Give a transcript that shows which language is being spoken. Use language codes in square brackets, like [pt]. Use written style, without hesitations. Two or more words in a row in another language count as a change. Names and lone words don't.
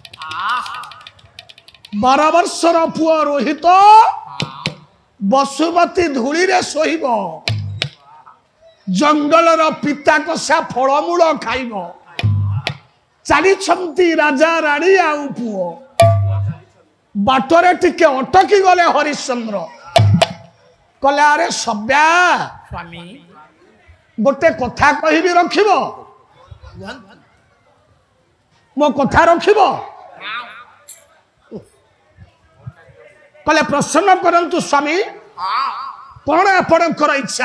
[or] 12 ବର୍ଷର ପୁଅ ରୋହିତ ବସୁମତୀ ଧୂଳି ରେ ଶୋଇବ ଜଙ୍ଗଲର ପିତା କଷା ଫଳମୂଳ ଖାଇବ ଚଲି ରାଜା ରାଣୀ ଆଉ ପୁଅ ବାଟରେ ଟିକେ ଅଟକି ଗଲେ ହରିଶ୍ଚନ୍ଦ୍ର କଲେ ଅରେ ସଭ୍ୟା स्वामी ଗୋଟେ କଥା କହିବି ରଖିବ ମୋ କଥା ରଖିବ କଲେ ପ୍ରସନ୍ନ କରନ୍ତୁ ସ୍ୱାମୀ କୌଣ ଆପଣକର ଇଚ୍ଛା